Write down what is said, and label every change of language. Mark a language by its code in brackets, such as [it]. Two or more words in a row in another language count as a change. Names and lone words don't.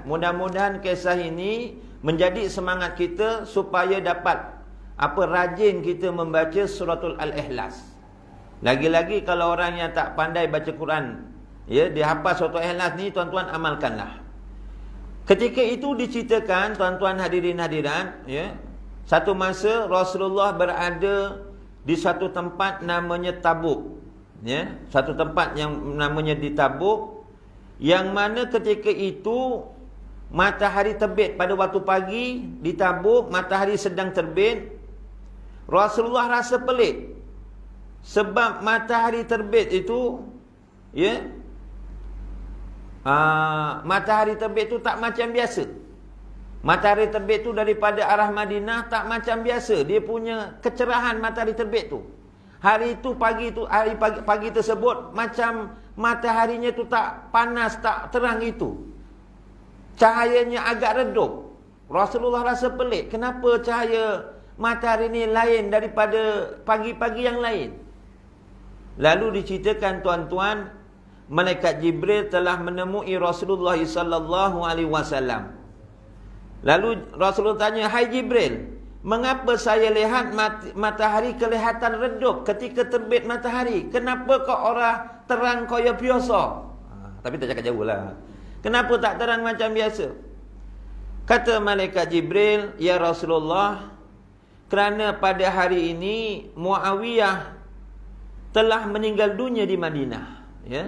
[ms] Mudah-mudahan kisah ini menjadi semangat kita supaya dapat rajin kita membaca suratul Al-Ikhlas. Lagi-lagi kalau orang yang tak pandai baca Quran, ya, dia hafal suratul Ikhlas ni, tuan-tuan amalkanlah. Ketika itu diceritakan tuan-tuan hadirin hadirat, ya, satu masa Rasulullah berada di satu tempat namanya Tabuk. Ya, satu tempat yang namanya di Tabuk, yang mana ketika itu matahari terbit pada waktu pagi di Tabuk, matahari sedang terbit. Rasulullah rasa pelik. Sebab matahari terbit itu, ya, matahari terbit itu tak macam biasa. Matahari terbit itu daripada arah Madinah tak macam biasa. Dia punya kecerahan matahari terbit tu. Hari itu pagi tersebut macam mataharinya tu tak panas, tak terang itu. Cahayanya agak redup. Rasulullah rasa pelik. Kenapa cahaya matahari ini lain daripada pagi-pagi yang lain? Lalu diceritakan tuan-tuan, malaikat Jibril telah menemui Rasulullah [ar] صلى الله عليه وسلم. [ms] Lalu Rasulullah tanya, "Hai Jibril, mengapa saya lihat matahari kelihatan redup ketika terbit matahari? Kenapa kau orang terang kaya biasa?" Tapi tak cakap jauh lah. Kenapa tak terang macam biasa? Kata malaikat Jibril, [ar] "يا رسول الله, [ms] kerana pada hari ini Muawiyah telah meninggal dunia di Madinah." Ya.